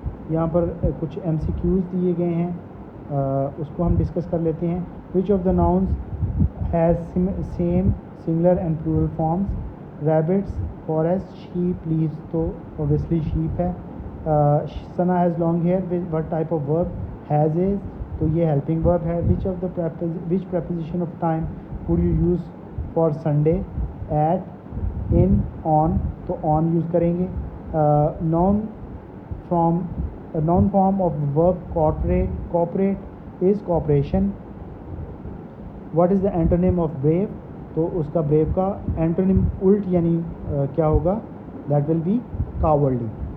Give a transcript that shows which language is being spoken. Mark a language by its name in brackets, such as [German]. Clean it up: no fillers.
[Urdu] یہاں پر کچھ MCQs دیے گئے ہیں, اس کو ہم ڈسکس کر لیتے ہیں. [English] Which of the nouns has same singular and plural forms? Rabbits, forest, sheep, leaves, [Urdu] تو اوبیسلی شیپ ہے. [English] Sana has long hair, what type of verb? Has is, [Urdu] تو یہ ہیلپنگ ورب ہے. [English] Which preposition of time would you use for Sunday؟ At, in, on, [Urdu] تو آن use کریں گے. [English] Noun form of verb cooperate is cooperation. what is the antonym of brave؟ [Urdu] تو اس کا brave کا antonym الٹ یعنی کیا ہوگا؟ [English] that will be cowardly.